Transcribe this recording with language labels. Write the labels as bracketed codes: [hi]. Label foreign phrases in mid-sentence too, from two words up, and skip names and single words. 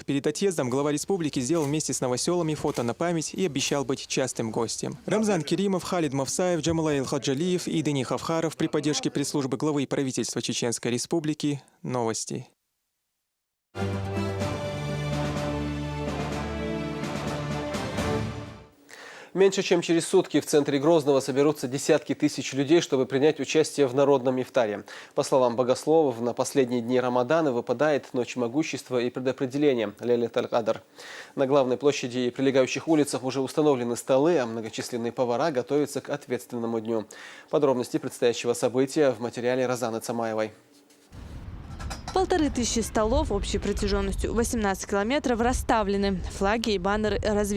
[ru] Перед отъездом глава республики сделал вместе с новоселами фото на память и обещал быть частым гостем. Рамзан Керимов, Халид Мавсаев, Джамалаил Хаджалиев и Дени Хавхаров при поддержке пресс-службы главы и правительства Чеченской Республики. Новости. Меньше чем через сутки в центре Грозного соберутся десятки тысяч людей, чтобы принять участие в народном ифтаре. По словам богословов, на последние дни Рамадана выпадает ночь могущества и предопределения Лейлат аль-Кадр. На главной площади и прилегающих улицах уже установлены столы, а многочисленные повара готовятся к ответственному дню. Подробности предстоящего события в материале Розаны Цамаевой. 1500 столов общей протяженностью 18 километров расставлены, флаги и баннеры развешаны.